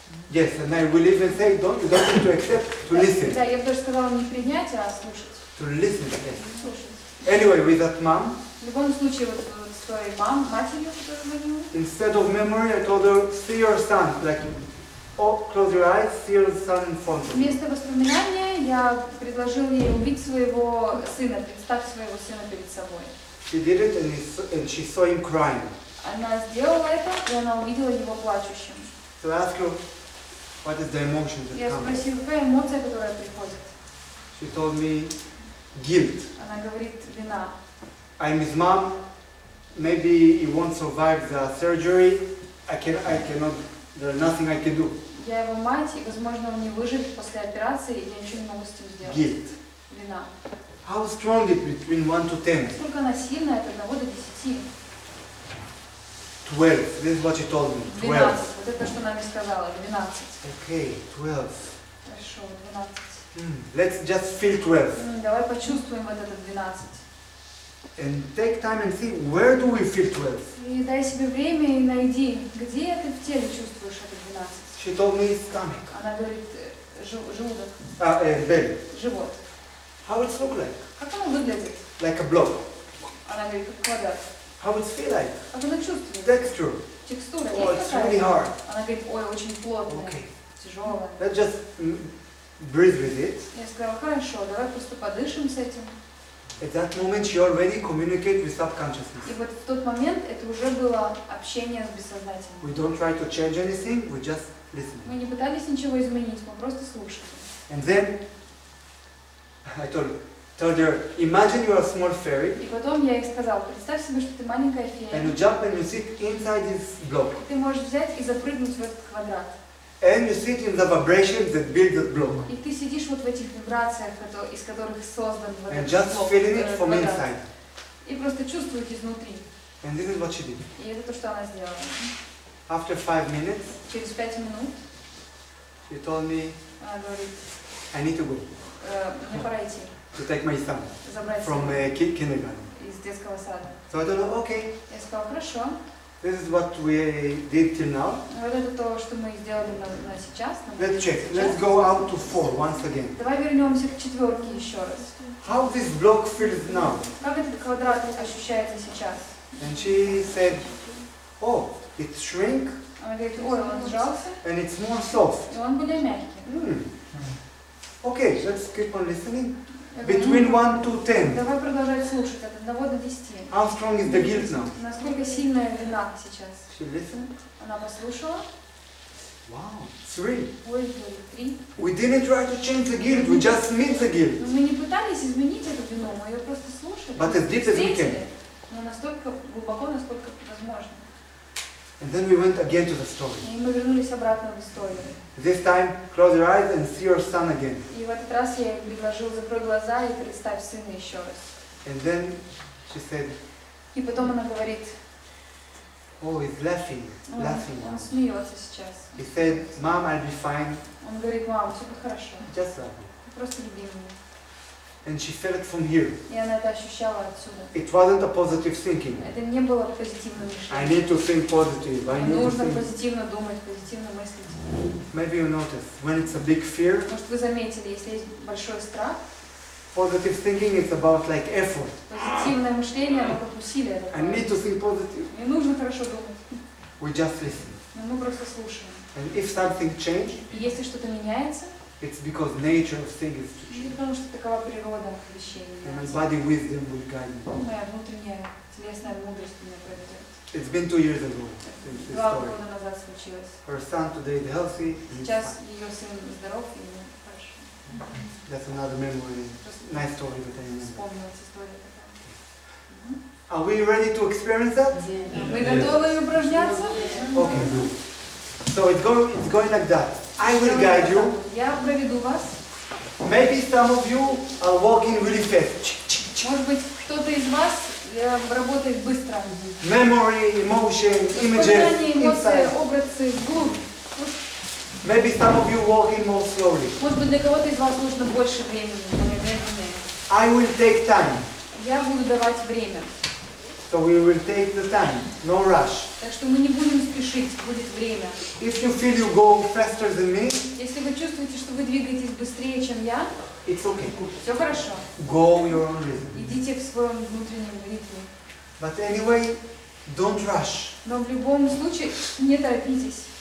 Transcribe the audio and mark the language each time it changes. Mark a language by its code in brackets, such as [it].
[en] Yes, and I will even say, you don't need to accept, to listen. [ru] Да, я бы даже сказала не принять, а слушать. [en] To listen, yes. [ru] Слушать. [en] Anyway, with that mom, [ru] В любом случае, вот эта вот история матерью, которая звонила, [en] instead of memory, I told her, see your son, like, oh, close your eyes, see your son in front of you. [ru] вместо воспоминания я предложила ей увидеть своего сына, представь своего сына перед собой. [en] She did it, and she saw him crying. [ru] Она сделала это, и она увидела его плачущим. [en] So I asked her, what is the emotion that [ru] Я [en] comes? [ru] спросила, какая эмоция, которая приходит? [en] She told me, guilt. [ru] Она говорит, вина. [en] I'm his mom. Maybe he won't survive the surgery. I cannot. There's nothing I can do. [ru] Я его мать, и, возможно, он не выживет после операции, и я ничего не могу с этим сделать. [en] Guilt. [ru] Вина. [en] How strong it between 1 to 10? [ru] Насколько она сильная, от 1 до 10. [en] 12. This is what she told me. [ru] 12. 12. Вот это, что она мне сказала, 12. [en] Okay, 12. [ru] Хорошо, 12. [en] Let's just feel 12. [ru] Давай почувствуем вот это 12. [en] And take time and see, where do we feel 12? [ru] И дай себе время и найди, где ты в теле чувствуешь это 12. [en] She told me stomach, [ru] Она говорит, желудок, [en] belly. [ru] живот. [en] How it look like? [ru] Как оно выглядит? [en] Like a block. [ru] Она говорит, как квадрат. [en] How it feel like? [ru] Как она чувствует? [en] Texture. [ru] Текстура [en] Oh, [ru] есть [en] it's really [ru] какая-то? [en] hard. [ru] Она говорит, ой, очень плотная, [en] Okay. [ru] тяжелая. [en] Let's just breathe with it. [ru] Я сказала, хорошо, давай просто подышим с этим. [en] At that moment, she already communicate with [ru] И [en] subconsciousness. [ru] вот в тот момент это уже было общение с бессознательным. [en] We don't try to change anything, we just listen. [ru] Мы не пытались ничего изменить, мы просто слушали. [en] And then, I told her, imagine you're a small fairy, [ru] И потом я ей сказала, представь себе, что ты маленькая [en] and [ru] фея. [en] you jump and you sit inside this block. [ru] Ты можешь взять и запрыгнуть в этот квадрат. [en] And you sit in the vibrations that build that block. [ru] И ты сидишь вот в этих вибрациях, из которых создан вот [en] And [ru] этот [en] just [ru] блок, [en] feeling it from [ru] квадрат. [en] inside. [ru] И просто чувствуешь изнутри. [en] And this is what she did. [ru] И это то, что она сделала. [en] After 5 minutes, [ru] Через 5 минут [en] she told me, [ru] она говорит, [en] I need to go [ru] мне пора идти, [en] to take my son [ru] забрать [en] from [ru] сына [en] kindergarten. [ru] из детского сада. [en] So I told her, okay, [ru] Я сказала, хорошо, [en] this is what we did till now. [ru] вот это то, что мы сделали на сейчас. [en] Let's check. Let's go out to 4 once again. [ru] Давай вернемся к четверке еще раз. [en] How this block feels now? [ru] Как этот квадрат ощущается сейчас? [en] And she said, oh, it shrink [ru] Она говорит, ой, он сжался, [en] and it's more soft. [ru] и он более мягкий. [en] Okay, let's keep on listening. [ru] Я говорю, [en] Between 1 to 10, [ru] давай продолжать слушать от 1 до 10. [en] how strong is the guilt now? [ru] Насколько сильная вина сейчас? [en] She listened. [ru] Она послушала. [en] Wow, 3. [ru] Ой, говорит, 3. [en] We didn't try to change the guilt, we just meet the guilt. [ru] Но мы не пытались изменить эту вину, мы ее просто слушали. [en] But as deep as we can. [ru] Встретили, но настолько глубоко, насколько возможно. [en] And then we went again to the story. [ru] И мы вернулись обратно в историю. [en] This time, close your eyes and see your son again. [ru] И в этот раз я ей предложил, закрой глаза и представь сына еще раз. [en] And then she said, [ru] И потом она говорит, [en] oh, he's laughing, laughing [ru] он [en] now. [ru] смеется сейчас. [en] He said, Mom, I'll be fine, [ru] Он говорит, мам, все будет хорошо, [en] just love me. [ru] просто люби меня. [en] And she felt it from here. [ru] И она это ощущала отсюда. [en] It wasn't a positive thinking. [ru] Это не было позитивным [en] I [ru] мышлением. [en] need to think positive, I need to [ru] Нужно [en] think. [ru] позитивно думать, позитивно мыслить. [en] Maybe you notice, when it's a big fear, [ru] Может, вы заметили, если есть большой страх, [en] positive thinking is about like effort. [ru] позитивное мышление, оно как усилие [en] I need [ru] такое. [en] to think positive. [ru] Не нужно хорошо думать, [en] We just listen. [ru] но мы просто слушаем. [en] And if something changes, [ru] И если что-то меняется, [en] it's because nature of things is to [ru] это [en] change. [ru] потому что такова природа вещей. [en] And my [ru] меняется. [en] body wisdom will guide me. [ru] Моя внутренняя телесная мудрость меня проведет. [en] It's been 2 years ago since this [ru] 2 [en] story. [ru] года назад случилось. [en] Her son today is healthy. And he's [ru] Сейчас [en] fine. [ru] ее сын здоров и ему хорошо. [en] That's another memory. [ru] Просто [en] Nice story that I remember. [ru] вспомнилась история такая. [en] Are we ready to experience that? [ru] Вы готовы упражняться? [en] Okay, good. So it's going like that. I will guide you. [ru] Я проведу вас. [en] Maybe some of you are walking really fast. [ru] Может быть, кто-то из вас работает быстро. [en] Memory, emotion, [ru] Воспоминания, [en] images, [ru] эмоции, [en] insight. [ru] образы, вглубь. [en] Maybe some of you walking more slowly. [ru] Может быть, для кого-то из вас нужно больше времени, более медленнее. [en] I will take time. [ru] Я буду давать время. [en] So we will take the time. No rush. [ru] Так что мы не будем спешить, будет время. [en] If you feel you go faster than me, [ru] Если вы чувствуете, что вы двигаетесь быстрее, чем я, [en] it's okay. [ru] все хорошо. [en] Go your own rhythm. [ru] Идите в своем внутреннем ритме. [en] But anyway, don't rush. [ru] Но в любом случае не торопитесь.